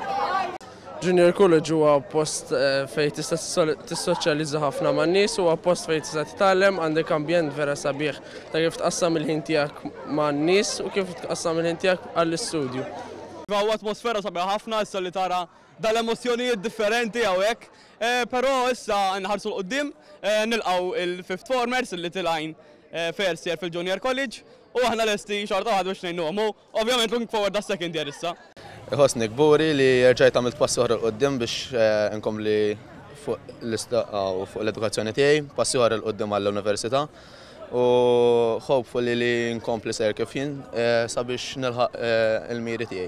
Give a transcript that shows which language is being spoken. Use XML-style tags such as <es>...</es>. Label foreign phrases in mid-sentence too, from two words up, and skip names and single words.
<mt>Junior College huwa post fejn tista' tissoċjalizza ħafna man-nies, huwa post fejn tista' titgħallem, għandek ambjent vera sabiħ ta' kif tqassam il-ħin tiegħek man-nies u kif tqassam il-ħin tiegħek għall-istudju. Huwa atmosfera sabiħa ħafna issa li tara dal-emozzjonijiet differenti hawnhekk, però issa nħarsu l-qudiem nilqgħu il-</mt> <en>fifth formers</en> <mt>li tilgħin</mt> <en>first year</en> <mt>fil-Junior College u aħna lesti xorta waħda biex ngħinuhom. Ovvjament</mt> <en>looking forward</en> <mt>da</mt> <en>second year</en> <mt>issa. Ħossni kburi li rġajt għamilt passi oħra l-qoddim biex inkompli fuq l-istaqqa u fuq l-edukazzjoni tiegħi, passi oħra l-qoddim għall-università u hopefully li nkompli ser kif jien sabiex nilħaq il-miri tiegħi.</mt>